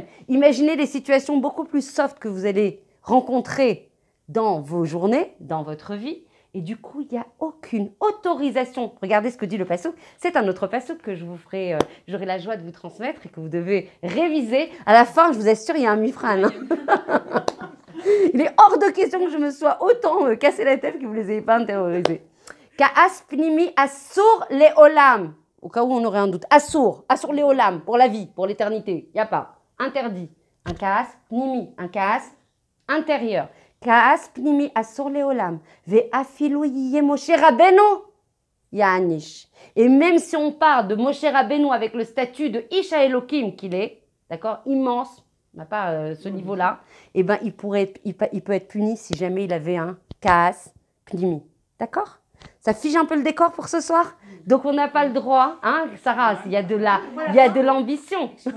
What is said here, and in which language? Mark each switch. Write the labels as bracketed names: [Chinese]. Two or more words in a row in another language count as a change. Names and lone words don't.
[French] Imaginez les situations beaucoup plus soft que vous allez rencontrer dans vos journées, dans votre vie, et du coup, il n'y a aucune autorisation. Regardez ce que dit le passouk. C'est un autre passouk que je vous ferai, j'aurai la joie de vous transmettre et que vous devez réviser. À la fin, je vous assure, il y a un mifran. Hein. Il est hors de question que je me sois autant cassé la tête que vous ne les ayez pas intériorisés. [Hebrew] כעס פנימי אסור לעולם. [French] Au cas où on aurait un doute. [Hebrew] אסור לעולם, [French] pour la vie, pour l'éternité. Il n'y a pas. Interdit. Un [Hebrew] כעס פנימי, [French] un ka'as intérieur. [Hebrew] כעס פנימי אסור לעולם. ואפילו יהיה משה רבנו יענש. [French] Et même si on part de Moshe Rabbeinu avec le statut de [Hebrew] איש האלוהים [French] qu'il est, d'accord, immense, on n'a pas ce niveau-là, eh ben, il peut être puni si jamais il avait un [Hebrew] כעס פנימי. [French] D'accord? Ça fige un peu le décor pour ce soir. Donc on n'a pas le droit, hein, Sarah, il y a de l'ambition.